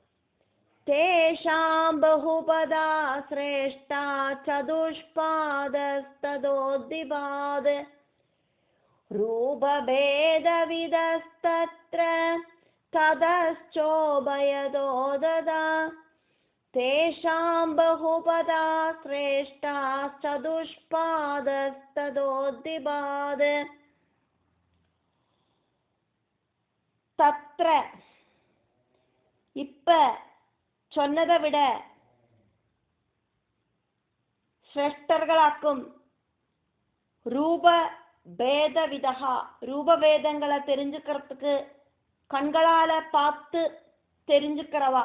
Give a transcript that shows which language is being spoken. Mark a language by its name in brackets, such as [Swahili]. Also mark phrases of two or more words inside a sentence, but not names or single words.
[Sanskrit] तेषां बहुपदा श्रेष्ठा चतुष्पादस्तदोद्विपाद रूपभेदविदस्तत्र ततश्चोभयदो ददा तेषां बहुपदा श्रेष्ठा चतुष्पादस्तदोद्विपाद तत्र [Tamil] இப்ப சொன்னதை விட சிரேஷ்டர்களாக்கும். [Sanskrit] रूप भेद विदा, [Tamil] ரூபவேதங்களை தெரிஞ்சுக்கிறதுக்கு கண்களால பார்த்து தெரிஞ்சுக்கிறவா.